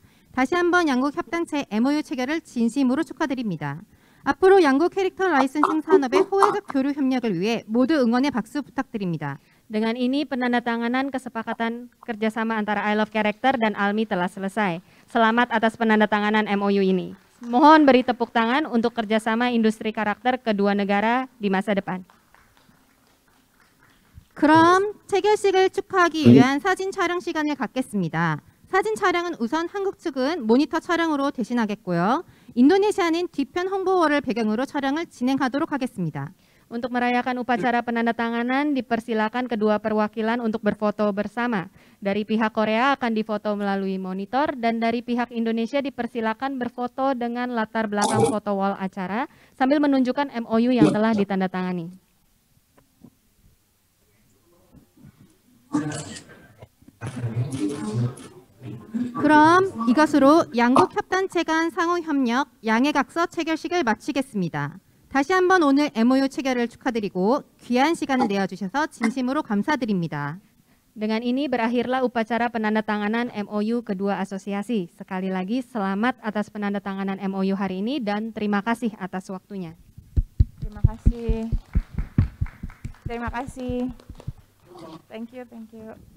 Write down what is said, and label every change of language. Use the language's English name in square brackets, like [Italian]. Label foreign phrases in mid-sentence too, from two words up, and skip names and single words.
[Korean] 다시 한번 양국 협단체 MOU 체결을 진심으로 축하드립니다. 앞으로 양국 캐릭터 라이선싱 산업의 호혜적 교류 협력을 위해 모두 응원의 박수 부탁드립니다. [Indonesian] Dengan ini penandatanganan kesepakatan kerjasama antara I Love Character dan ALMI telah selesai. Selamat atas penandatanganan MOU ini. Mohon beri tepuk tangan untuk kerjasama industri karakter kedua negara di masa depan. [Korean] 그럼 체결식을 축하하기 위한 사진 촬영 시간을 갖겠습니다. 사진 촬영은 우선 한국 측은 모니터 촬영으로 대신하겠고요. 인도네시아는 뒤편 홍보월을 배경으로 촬영을 진행하도록 하겠습니다. [Indonesian] Untuk merayakan upacara penandatanganan, dipersilakan kedua perwakilan untuk berfoto bersama. Dari pihak Korea akan difoto melalui monitor dan dari pihak Indonesia dipersilakan berfoto dengan latar belakang foto wall acara sambil menunjukkan MOU yang telah ditandatangani. [Korean] 그럼 이것으로 양국 협단체 간 상호 협력 양해각서 체결식을 마치겠습니다. 다시 한번 오늘 MOU 체결을 축하드리고 귀한 시간을 내어주셔서 진심으로 감사드립니다. [Indonesian] Dengan ini berakhirlah upacara penandatanganan MOU kedua asosiasi. Sekali lagi selamat atas penandatanganan MOU hari ini dan terima kasih atas waktunya. Terima kasih. Terima kasih. [English] Thank you, thank you.